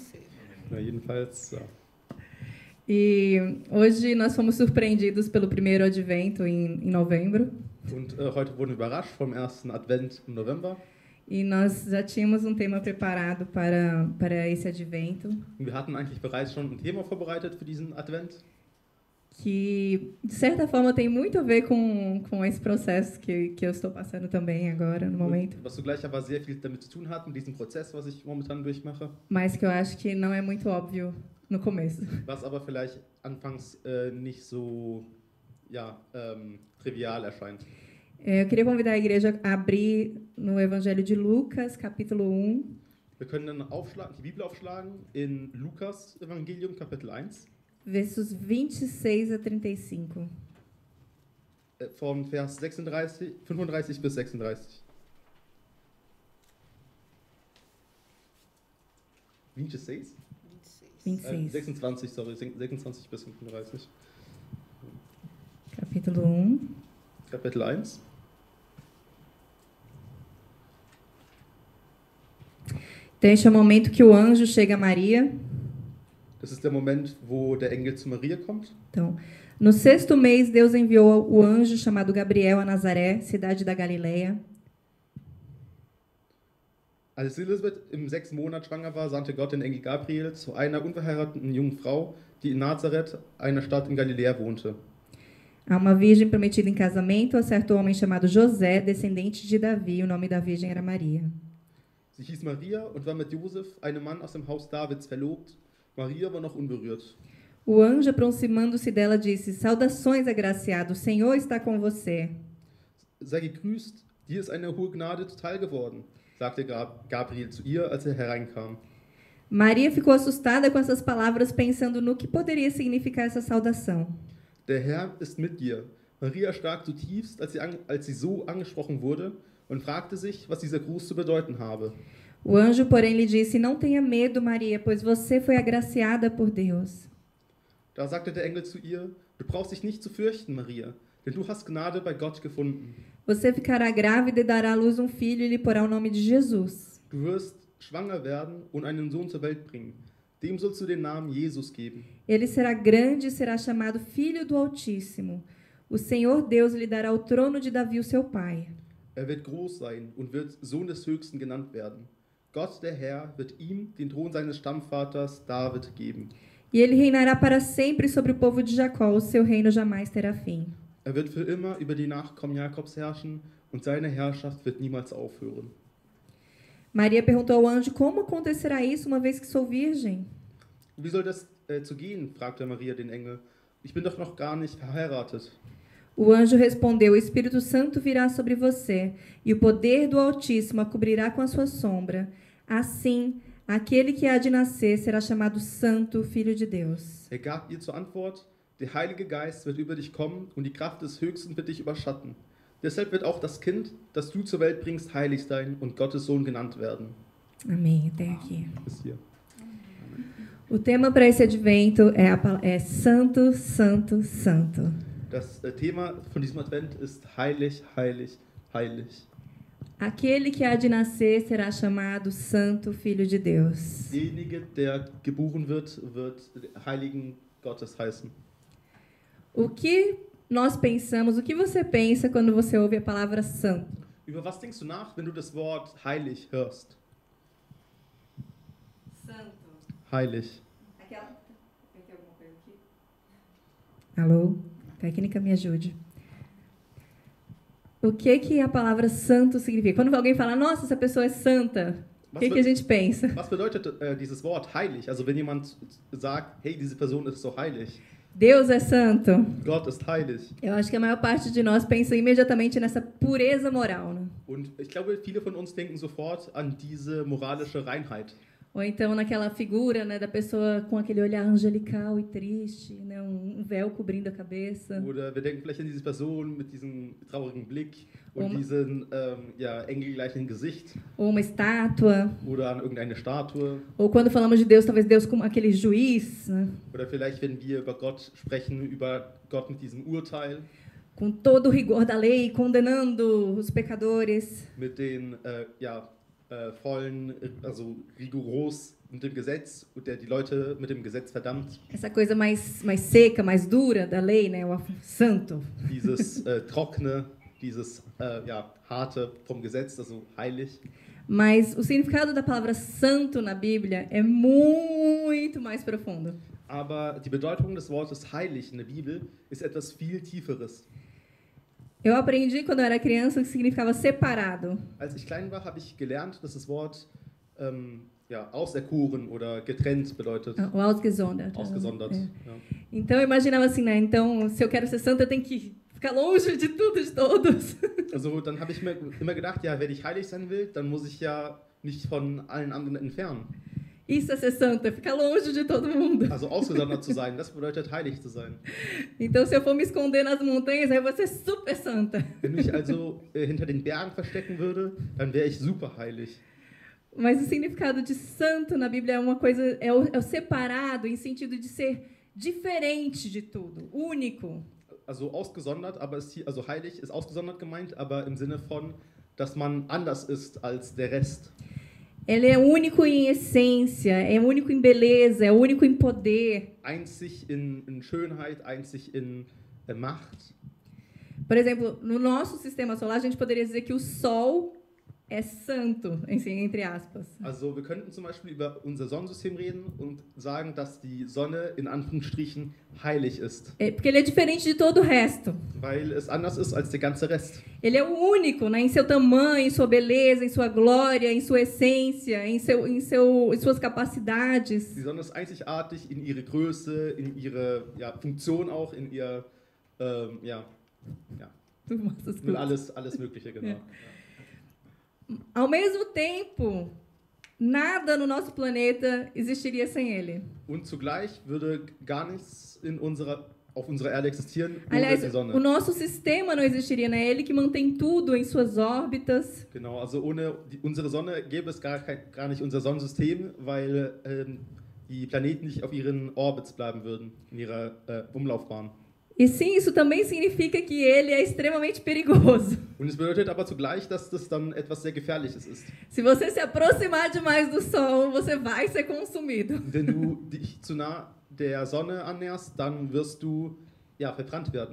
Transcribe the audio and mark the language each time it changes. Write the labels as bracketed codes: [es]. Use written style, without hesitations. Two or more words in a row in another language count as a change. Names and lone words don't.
[de] Na jedenfalls, ja. [pt] E hoje nós fomos surpreendidos pelo primeiro advento em novembro. [de] Und heute wurden wir überrascht vom ersten Advent im November. [pt] E nós já tínhamos um tema preparado para esse advento, [de] Und wir hatten eigentlich bereits schon ein Thema vorbereitet für diesen Advent, [pt] que de certa forma tem muito a ver com esse processo que eu estou passando também agora, no momento, [de] was zugleich aber sehr viel damit zu tun hat, mit diesem Prozess, was ich momentan durchmache, [pt] mas que eu acho que não é muito óbvio no começo. [de] was aber vielleicht anfangs nicht so trivial erscheint. [pt] Eu queria convidar a igreja a abrir no Evangelho de Lucas, capítulo 1, [de] Wir können dann die Bibel aufschlagen in Lukas Evangelium, Kapitel 1, [pt] versos 26 a 35. [de] von Vers 35 bis 36. 26? 26. 26, sorry, 26 bis 35. [pt] Capítulo 1. [de] Kapitel 1. [pt] Então, este é o momento que o anjo chega a Maria. [de] Das ist der Moment, wo der Engel zu Maria kommt. [pt] Então, no 6º mês, Deus enviou o anjo chamado Gabriel a Nazaré, cidade da Galileia, [de] Als Elisabeth im 6. Monat schwanger war, sandte Gott den Engel Gabriel zu einer unverheirateten jungen Frau, die in Nazareth, einer Stadt in Galiläa, wohnte. [pt] a uma virgem prometida em casamento a certo homem chamado José, descendente de Davi. O nome da virgem era Maria. [de] Sie hieß Maria und war mit Josef, einem Mann aus dem Haus Davids, verlobt. Maria war noch unberührt. [pt] O anjo, aproximando-se dela, disse: Saudações, agraciado, o Senhor está com você. [de] Sei gegrüßt, dir ist eine hohe Gnade zuteil geworden, sagte Gabriel zu ihr, als hereinkam. [pt] Maria ficou assustada com essas palavras, pensando no que poderia significar essa saudação. [de] Der Herr ist mit dir. Maria erschrak zutiefst, als sie so angesprochen wurde, und fragte sich, was dieser Gruß zu bedeuten habe. [pt] O anjo, porém, lhe disse: Não tenha medo, Maria, pois você foi agraciada por Deus. [de] Da sagte der Engel zu ihr, du brauchst dich nicht zu fürchten, Maria, denn du hast Gnade bei Gott gefunden. [pt] Você ficará grávida e dará à luz um filho e lhe porá o nome de Jesus. [de] Du wirst schwanger werden und einen Sohn zur Welt bringen. Dem sollst du den Namen Jesus geben. [pt] Ele será grande e será chamado Filho do Altíssimo. O Senhor Deus lhe dará o trono de Davi, o seu pai. [de] Er wird groß sein und wird Sohn des Höchsten genannt werden. Gott, der Herr, wird ihm den Thron seines Stammvaters David geben. [pt] E ele reinará para sempre sobre o povo de Jacó. O seu reino jamais terá fim. [de] Er wird für immer über die Nachkommen Jakobs herrschen und seine Herrschaft wird niemals aufhören. [pt] Maria perguntou ao anjo: Como acontecerá isso, uma vez que sou virgem? [de] Wie soll das zu gehen? Fragte Maria den Engel. Ich bin doch noch gar nicht verheiratet. [pt] O anjo respondeu: O Espírito Santo virá sobre você, e o poder do Altíssimo a cobrirá com a sua sombra. Assim, aquele que há de nascer será chamado Santo, Filho de Deus. [de] Er gab ihr zur Antwort, der Heilige Geist wird über dich kommen und die Kraft des Höchsten wird dich überschatten. Deshalb wird auch das Kind, das du zur Welt bringst, heilig sein und Gottes Sohn genannt werden. [pt] Amém. Até aqui. [de] Bis hier. [pt] O tema para esse advento é Santo, Santo, Santo. [de] Das Thema von diesem Advent ist heilig, heilig, heilig. [pt] Aquele que há de nascer será chamado Santo, Filho de Deus. [de] Derjenige, der geboren wird, wird Heiligen Gottes heißen. [pt] O que nós pensamos, o que você pensa quando você ouve a palavra santo? [de] Über was denkst du nach, wenn du das Wort heilig hörst? [pt] Santo. [de] Heilig. [pt] Aquela. Tem alguma coisa aqui? Alô? Técnica, me ajude. O que a palavra santo significa? Quando alguém fala, nossa, essa pessoa é santa, o que a gente pensa? [de] Was bedeutet dieses Wort heilig? Also wenn jemand sagt, hey, diese Person ist so heilig. [pt] Deus é santo. [de] Gott ist heilig. [pt] Eu acho que a maior parte de nós pensa imediatamente nessa pureza moral, né? [de] Und ich glaube, viele von uns denken sofort an diese moralische Reinheit. [pt] Ou então naquela figura, né, da pessoa com aquele olhar angelical e triste, né, um véu cobrindo a cabeça. [de] Oder wir denken vielleicht an diese Person mit diesem traurigen Blick und Um- diesem engelgleichen Gesicht. [pt] Ou uma estátua. [de] Oder an irgendeine Statue. [pt] Ou quando falamos de Deus, talvez Deus como aquele juiz, né, [de] Oder vielleicht, wenn wir über Gott sprechen, über Gott mit diesem Urteil, [pt] com todo o rigor da lei, condenando os pecadores. [de] mit den also rigoros mit dem Gesetz und der die Leute mit dem Gesetz verdammt. [pt] Essa coisa mais seca, mais dura da lei, né? O santo. [de] Dieses Trockene, dieses Harte vom Gesetz, also heilig. [pt] Mas o significado da palavra santo na Bíblia é muito mais profundo. [de] Aber die Bedeutung des Wortes heilig in der Bibel ist etwas viel Tieferes. [pt] Eu aprendi quando eu era criança que significava separado. [de] Als ich klein war, habe ich gelernt, dass das Wort auserkoren oder getrennt bedeutet. O ausgesondert. Ausgesondert. [pt] É. [de] Ja. [pt] Então eu imaginava assim, né? Então, se eu quero ser santa, eu tenho que ficar longe de tudo e de todos. [de] Also dann habe ich mir immer gedacht, ja, wenn ich heilig sein will, dann muss ich ja nicht von allen anderen entfernen. [pt] Isso é ser santa, ficar longe de todo mundo. [de] Also ausgesondert zu sein, das bedeutet heilig zu sein. [pt] Então, se eu for me esconder nas montanhas, aí eu vou ser super santa. [de] Wenn ich also hinter den Bergen verstecken würde, dann wäre ich super heilig. [pt] Mas o significado de santo na Bíblia é uma coisa, é o separado, em sentido de ser diferente de tudo, único. [de] Also ausgesondert, also heilig ist ausgesondert gemeint, aber im Sinne von, dass man anders ist als der Rest. [pt] Ele é único em essência, é único em beleza, é único em poder. [de] Einzig in Schönheit, einzig in Macht. [pt] Por exemplo, no nosso sistema solar, a gente poderia dizer que o Sol é santo, entre aspas. [de] Also wir könnten zum Beispiel über unser Sonnensystem reden und sagen, dass die Sonne in Anführungsstrichen heilig ist. [pt] Porque ele é diferente de todo o resto. [de] Weil es anders ist als der ganze Rest. [pt] Ele é o único, né, em seu tamanho, em sua beleza, em sua glória, em sua essência, em suas capacidades. [de] Die Sonne ist einzigartig in ihre Größe, in ihre Funktion auch, in ihr [pt] Tu mostras [de] in [pt] tudo. [de] alles Mögliche, genau. Ja. [pt] Ao mesmo tempo, nada no nosso planeta existiria sem ele. [de] Und zugleich würde gar nichts auf unserer Erde existieren ohne [pt] Aliás, [de] die Sonne. [pt] o nosso sistema não existiria, né? Ele que mantém tudo em suas órbitas. [de] Genau, also ohne unsere Sonne gäbe es gar nicht unser Sonnensystem, weil die Planeten nicht auf ihren Orbits bleiben würden, in ihrer Umlaufbahn. [pt] E sim, isso também significa que ele é extremamente perigoso. [de] Und es bedeutet aber zugleich, dass das dann etwas sehr Gefährliches ist. [pt] Se você se aproximar demais do Sol, você vai ser consumido. [de] Wenn du dich zu nah der Sonne annäherst, dann wirst du verbrannt werden.